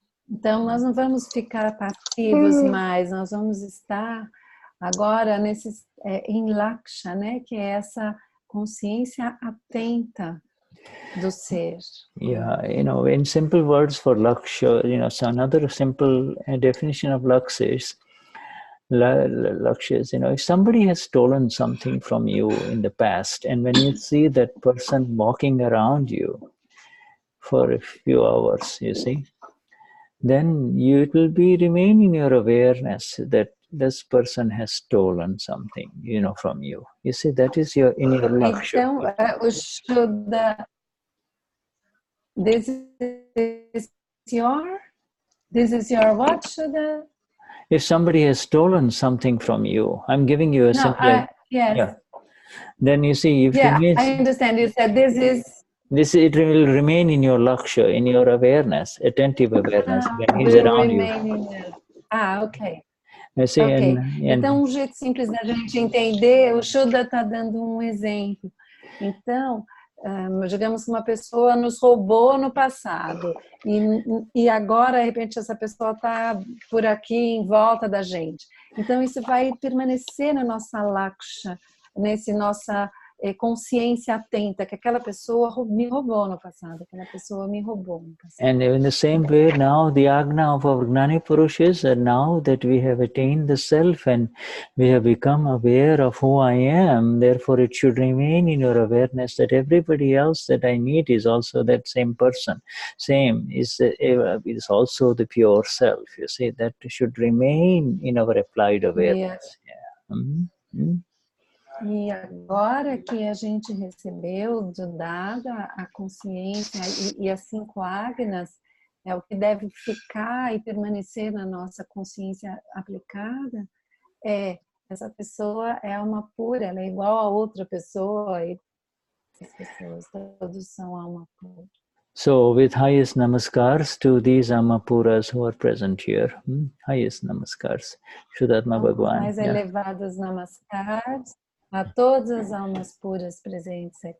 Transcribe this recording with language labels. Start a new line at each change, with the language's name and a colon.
Portuguese: Então, nós não vamos ficar passivos mais, nós vamos estar agora em laksha, né? Que é essa consciência atenta do ser.
English: Yeah, in simple words for laksha, so another simple definition of laksha is, if somebody has stolen something from you in the past, and when you see that person walking around you for a few hours, you see, then it will remain in your awareness that this person has stolen something, from you. You see, that is in your laksha.
Portuguese: Então, o
English: Shuddha, this is your what, Shuddha? If somebody has stolen something from you, I'm giving you a simple... Yes. Yeah. Then you see, if I understand. You said this is... it will remain in your laksha, in your awareness, attentive awareness, when he's around you. Ok. See, ok.
Portuguese: Então, um jeito simples da gente entender, o Shuddha está dando um exemplo. Então, digamos que uma pessoa nos roubou no passado e agora, de repente, essa pessoa está por aqui em volta da gente. Então, isso vai permanecer na nossa laksha, nesse nossa consciência atenta, que aquela pessoa me roubou no passado, aquela pessoa me roubou no passado.
English: And in the same way, now the agna of our Gnani Purush is now that we have attained the self and we have become aware of who I am, therefore it should remain in your awareness that everybody else that I meet is also that same person. Same is also the pure self. You see, that should remain in our applied awareness. Yeah.
Portuguese: E agora que a gente recebeu dada a consciência e as 5 agnas, o que deve ficar e permanecer na nossa consciência aplicada, essa pessoa é alma pura, ela é igual a outra pessoa, e as pessoas todos são alma pura.
English: So with highest namaskars to these Amapuras who are present here, highest namaskars, Vishuddhatma Bhagwan.
Portuguese: Mais elevados namaskars a todas as almas puras presentes aqui.